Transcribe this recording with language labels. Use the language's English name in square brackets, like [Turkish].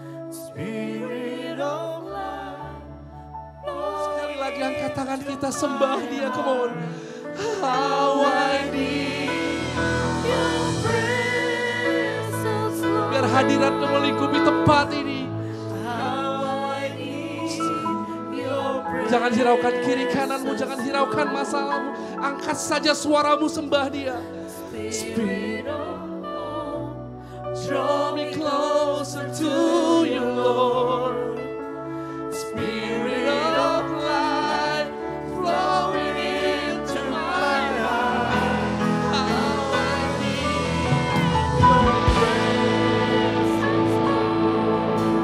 [English] Spirit of life. [Indonesian] Sekali lagi angkat tangan kita, sembah Dia, [English] come on. How I need your presence, Lord. [Indonesian] Biar hadirat-Mu melingkupi tempat ini. [English] How I need your presence. [Indonesian] Jangan hiraukan kiri kananmu, jangan hiraukan masalahmu. Angkat saja suaramu, sembah Dia. [English] Spirit of hope, draw me closer to you, Lord. Spirit of life, flowing into my heart. How I need your presence, Lord.